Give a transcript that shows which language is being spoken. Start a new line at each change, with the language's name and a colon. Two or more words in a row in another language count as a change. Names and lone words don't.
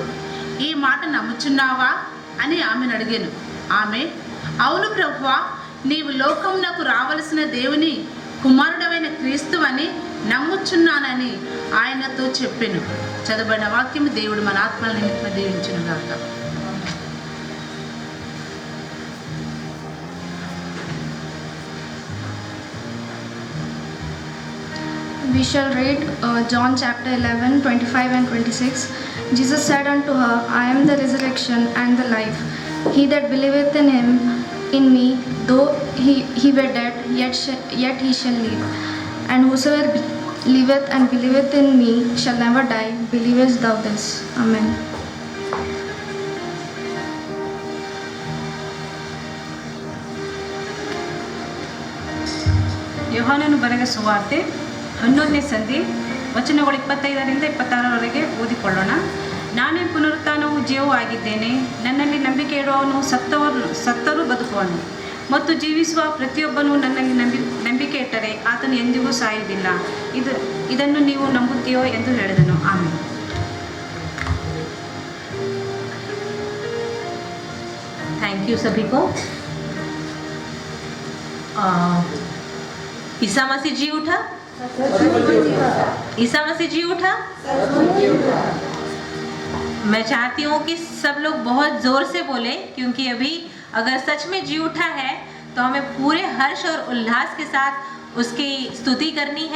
Telugu: ఈ మాట నమ్ముచున్నావా అని ఆమెను అడిగాను. ఆమె, అవును ప్రభువా, నీవు లోకమునకు రావలసిన దేవుని కుమారుడమైన క్రీస్తు అని నమ్ముచున్నానని ఆయనతో చెప్పెను. చదవబడిన వాక్యము దేవుడు మన ఆత్మల నిమిత్తం దీవించునుగాక.
English: We shall read John chapter 11, 25 and 26. Jesus said unto her, I am the resurrection and the life. He that believeth in me, though he were dead, yet he shall live. And whosoever liveth and believeth in me shall never die. Believest thou this? Amen.
Kannada: ಯೋಹಾನನು ಬರೆದ ಸುವಾರ್ತೆ 11ನೇ ಸಂಧಿ ವಚನಗಳು 25ರಿಂದ 26ರವರೆಗೆ ಓದಿಕೊಳ್ಳೋಣ. ನಾನೇ ಪುನರುತ್ಥಾನವೂ ಜೀವವೂ ಆಗಿದ್ದೇನೆ. ನನ್ನಲ್ಲಿ ನಂಬಿಕೆ ಇಡುವವನು ಸತ್ತರೂ ಬದುಕುವನು, ಮತ್ತು ಜೀವಿಸುವ ಪ್ರತಿಯೊಬ್ಬನು ನನ್ನಲ್ಲಿ ನಂಬಿಕೆ ಇಟ್ಟರೆ ಆತನು ಎಂದಿಗೂ ಸಾಯುವುದಿಲ್ಲ. ಇದನ್ನು ನೀವು ನಂಬುತ್ತೀಯೋ ಎಂದು ಹೇಳಿದನು. ಆಮೇಲೆ
English: thank you
Hindi: सभी को. ईसा मसीह जी उठा. ईसा मसीह जी उठा. मैं चाहती हूँ कि सब लोग बहुत ज़ोर से बोले, क्योंकि अभी अगर सच में जी उठा है तो हमें पूरे हर्ष और उल्लास के साथ उसकी स्तुति करनी है.